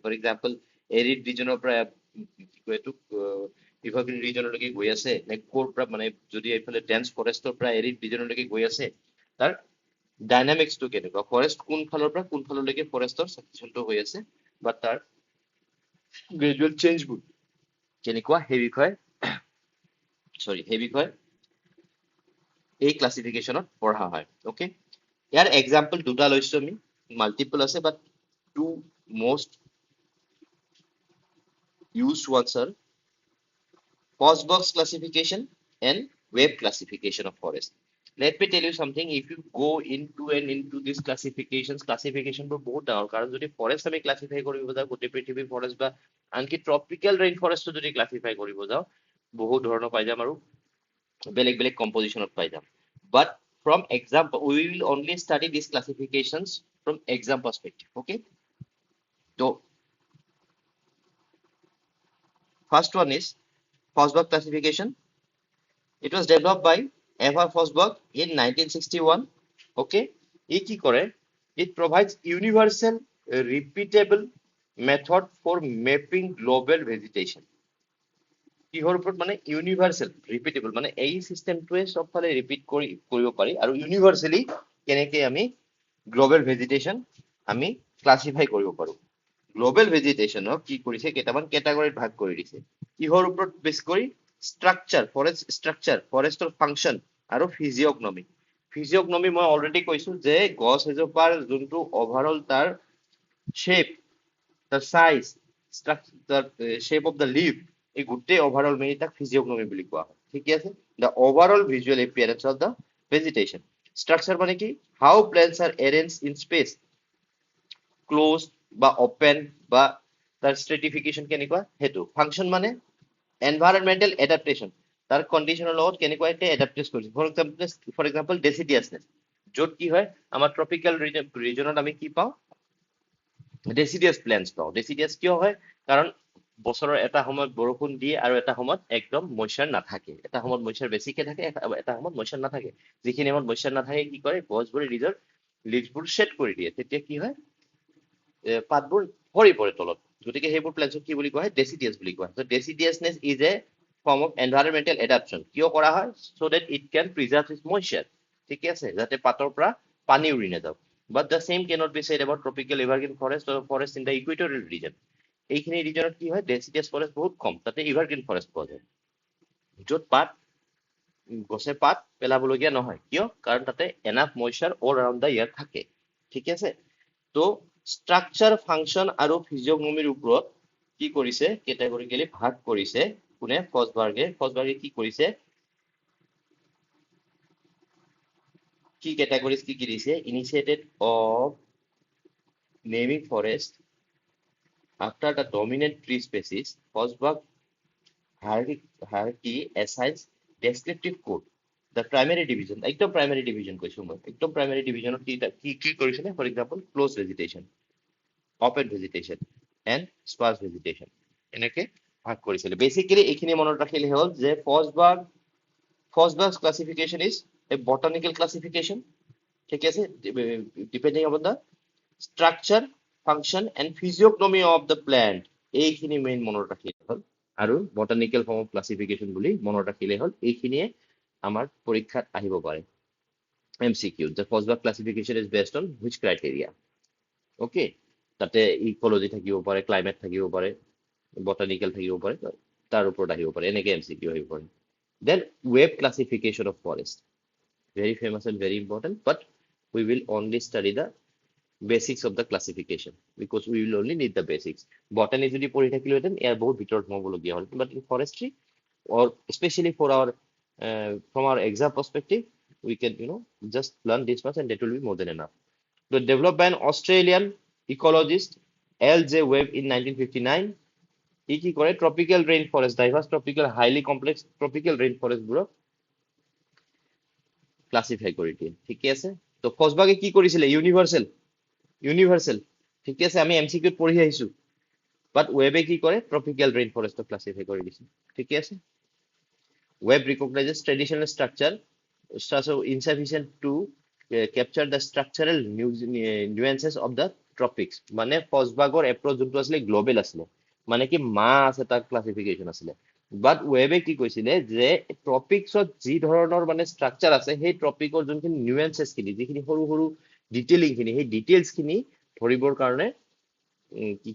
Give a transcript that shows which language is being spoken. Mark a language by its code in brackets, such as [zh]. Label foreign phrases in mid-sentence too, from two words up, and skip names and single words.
[en] for example arid region [as] পৰা কি কয় এইটোক [en] evergreen region [as] গৈ আছে, নে ক'ৰ পৰা মানে যদি এইফালে [en] dense forest [as] পৰা [en] arid region [as] গৈ আছে, তাৰ ডাইনামিক্সটো কেনেকুৱা, ফৰেষ্ট কোন ফালৰ পৰা কোন ফাললৈকে ফৰেষ্টৰ চাকচেশ্যনটো হৈ আছে, বা তাৰ [en] gradual changes [as] কেনেকুৱা, সেই বিষয়ে এই ক্লাছিফিকেশ্যনত পঢ়া হয়। অ'কে, ইয়াৰ এক্সাম্পল দুটা লৈছো আমি, মাল্টিপল আছে, [en] but two most used ones are post box classification and web classification of forest. Let me tell you something, if you go into these classification [as] বোৰ বহুত ডাঙৰ, কাৰণ যদি ফৰেষ্ট আমি ক্লাছিফাই কৰিব যাওঁ, গোটেই পৃথিৱীৰ ফৰেষ্ট বা আনকি ট্ৰপিকেল ৰেইন ফৰেষ্টটো যদি ক্লাছিফাই কৰিব যাওঁ, বহুত ধৰণৰ পাই যাম আৰু বেলেগ বেলেগ কম্পজিশ্যনত পাই যাম। [en] But from example, we will only study these classifications from exam perspective. Okay. So first one is Fosberg classification. It was developed by F.R. Fosberg in 1961. Okay. [as] ই কি কৰে? [en] It provides universal, repeatable method for mapping global vegetation. [as] কিহৰ ওপৰত মানে [en] universal repeatable [as] মানে এই চিষ্টেমটোৱে চবফালে ৰিপিট কৰিব পাৰি আৰু ইউনিভাৰ্চেলি কেনেকে আমি [en] global vegetation [as] আমি ক্লাছিফাই কৰিব পাৰো [en] global vegetation [as] কি কৰিছে কেইটামান কেটাগৰীত ভাগ কৰি দিছে কিহৰ ওপৰত বেছ কৰি ষ্ট্ৰাকচাৰ ফৰেষ্টৰ ফাংচন আৰু ফিজিঅগ্নমি মই অলৰেডি কৈছো যে গছ এজোপাৰ যোনটো অভাৰঅল তাৰ শ্বেপ [en] the size, structure, the shape of the leaf, [as] এই গোটেই overall মিলি তাক physiognomy বুলি কোৱা হয় ঠিক আছে [en] the overall visual appearance of the vegetation structure [as] মানে কি [en] how plants are arranged in space [as] closed বা open বা তাৰ stratification কেনেকুৱা সেইটো function মানে [en] environmental adaptation [as] তাৰ কণ্ডিশনৰ লগত কেনেকুৱা এটা এডাপ্টেড কৰিছে [en] for example [as] ডেচিডিয়াছনেছ য'ত কি হয় আমাৰ [en] tropical region [as] আমি কি পাওঁ [en] deciduous plants [as] পাওঁ ডেচিডিয়াছ কিয় হয় কাৰণ বছৰৰ এটা সময়ত বৰষুণ দিয়ে আৰু এটা সময়ত একদম মইশ্চাৰ নাথাকে এটা সময়ত মইশ্চাৰ বেছিকে থাকে এটা সময়ত মইশ্চাৰ নাথাকে যিখিনি সময়ত মইশ্চাৰ নাথাকে কি কৰে গছবোৰে নিজৰ লিভছবোৰ শ্বেড কৰি দিয়ে তেতিয়া কি হয় পাতবোৰ সৰি পৰে তলত গতিকে সেইবোৰ প্লেন্টছক কি বুলি কোৱা হয় ডেচিডিয়াছ বুলি কোৱা হয় [en] deciduousness is a form of environmental adaptation [as] কিয় কৰা হয় [en] so that it can preserve its moisture [as] ঠিকে আছে যাতে পাতৰ পৰা পানী উৰি নাযাওক [en] But the same cannot be said about tropical evergreen forest or forest in the equatorial region. [as] এইখিনি ৰিজনত কি হয় [en] deciduous forest [as] বহুত কম তাতে [en] evergreen forest [as] পোৱা যায় য'ত পাত গছে পাত পেলাবলগীয়া নহয় কিয় কাৰণ তাতে [en] enough moisture all around the year [as] থাকে ঠিক আছে তো ষ্ট্ৰাকচাৰ ফাংচন আৰু ফিজিঅগ্নমিৰ ওপৰত কি কৰিছে কেটেগৰিকেলি ভাগ কৰিছে কোনে ফছবাৰ্গে কি কৰিছে কি categories কি দিছে [en] initiated of naming forest after the dominant tree species Fosberg hierarchy assigns descriptive code the primary division একদম primary division [as] কৈছো মই একদম [en] primary division [as] কি কৰিছে [en] for example close vegetation open vegetation and sparse vegetation [as] এনেকে ভাগ কৰিছিল বেসিক্যালি এইখিনি মনত ৰাখিলে হ'ল যে [en] Fosberg's classification is a botanical classification [as] ঠিক আছে [en] depending upon the structure function and physiognomy of the plant [as] এইখিনি মেইন মনত ৰাখিলে হ'ল আৰু [en] botanical form of classification [as] বুলি মনত ৰাখিলে হ'ল এইখিনিয়ে আমাৰ পৰীক্ষাত আহিব পাৰে [en] MCQ the Fosberg classification is based on which criteria okay [as] তাতে ইকোলজি থাকিব পাৰে ক্লাইমেট থাকিব পাৰে botanical থাকিব পাৰে তাৰ ওপৰত আহিব পাৰে এনেকে MCQ আহিব পাৰে [en] then web classification of forest very famous and very important but we will only study the basics of the classification because we will only need the basics botany [as] যদি পঢ়ি থাকিলোহেঁতেন ইয়াৰ বহুত ভিতৰত সোমাবলগীয়া হ'ল [en] but in forestry or especially for our from our exam perspective we can just learn this much and that will be more than enough the developed by an Australian ecologist L.J. Webb in 1959 [as] ই কি কৰে [en] tropical rainforest diverse tropical highly complex tropical rainforest [as] বোৰক ক্লাসিফাই কৰি দিয়ে ঠিক আছে তো ফছবাৰ্গে কি কৰিছিলে ইউনিভাৰ্সেল ঠিক আছে আমি এমসিকিউত পঢ়ি আহিছো বাট ওয়েবে কি কৰে [en] tropical rain forest [as] ক্লাসিফাই কৰি দিছে ঠিক আছে [en] Webb recognizes traditional structure insufficient to capture the structural nuances of the tropics [as] মানে ফছবাৰ্গৰ এপ্ৰচ যোনটো আছিলে গ্লোবেল আছিলে মানে কি আছে তাৰ ক্লাসিফিকেশন আছিলে বাট ওয়েবে কি কৈছিলে যে ট্ৰপিক্সত যি ধৰণৰ মানে ষ্ট্ৰাকচাৰ আছে সেই ট্ৰপিকৰ যোনখিনি নিউৱেন্সেছ খিনি যিখিনি সৰু সৰু ডিটেইলিং খিনি সেই ডিটেইলছ খিনি ধৰিবৰ কাৰণে কি